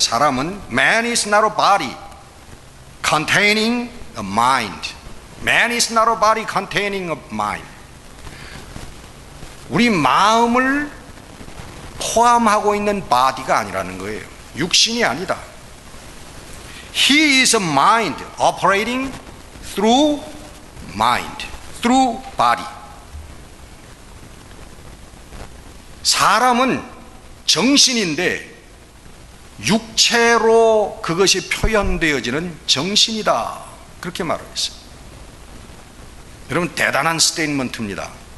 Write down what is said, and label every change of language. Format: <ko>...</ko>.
<ko>사람은</ko> <en>man is not a body containing a mind. Man is not a body containing a mind.</en> <ko>우리 마음을 포함하고 있는 body가 아니라는 거예요. 육신이 아니다.</ko> <en>He is a mind operating through mind, through body.</en> <ko>사람은 정신인데 육체로 그것이 표현되어지는 정신이다, 그렇게 말을 했어요. 여러분, 대단한 스테이트먼트입니다.</ko>